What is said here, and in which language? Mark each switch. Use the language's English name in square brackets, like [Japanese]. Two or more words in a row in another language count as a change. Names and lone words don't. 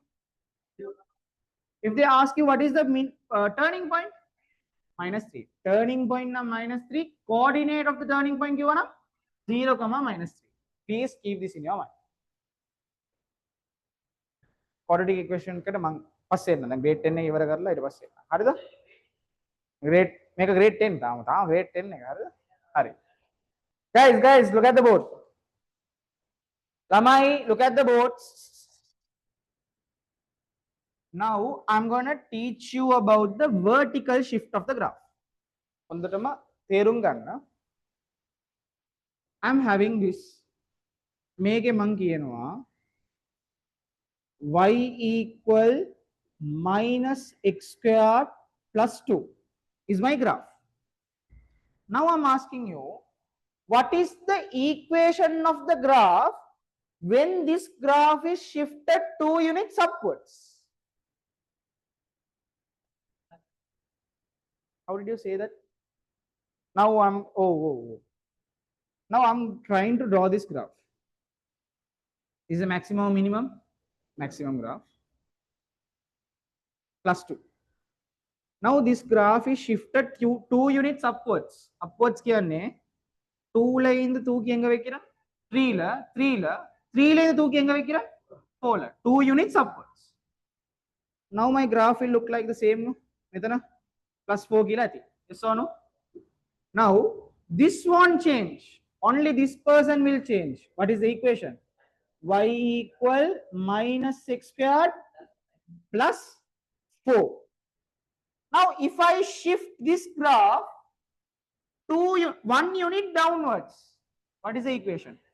[English] If they ask you what is the turning point? Minus 3. Turning point na minus 3. Coordinate of the turning point [Sinhala] කිව්වා නං [English] 0, minus 3. Please keep this in your mind. [Sinhala] Quadratic equation එකට මම පස්සේ එන්න. දැන් grade 10 එක ඉවර කරලා ඊට පස්සේ එන්න. හරිද? grade මේක grade 10 තාම grade 10 එක හරිද? හරි. [English] Guys, look at the board. Lamai, look at the board. Now I'm going to teach you about the vertical shift of the graph. [Sinhala] හොඳටම තේරුම් ගන්න. [English] I'm having this. [Sinhala] මේකේ මම කියනවා [English] y equal minus x squared plus 2 is my graph. Now I'm asking you, what is the equation of the graph when this graph is shifted 2 units upwards? How did you say that? Now Now I'm trying to draw this graph. Is the maximum or minimum? Maximum graph. Plus 2. Now this graph is shifted 2 units upwards. [Tamil] Upwards කියන්නේ 2 ல இருந்து தூக்கி எங்க வைக்கிறேன்? 3 ல 3 ல இருந்து தூக்கி எங்க வைக்கிறேன்? 4 ல. [English] 2 units upwards. Now my graph will look like the same. [Sinhala] මෙතන plus 4 කියලා ඇති. [English] Yes or no? Now this won't change. Only this person will change. What is the equation? Y equal minus x squared plus 4. Now if I shift this graph 1 unit downwards, what is the equation?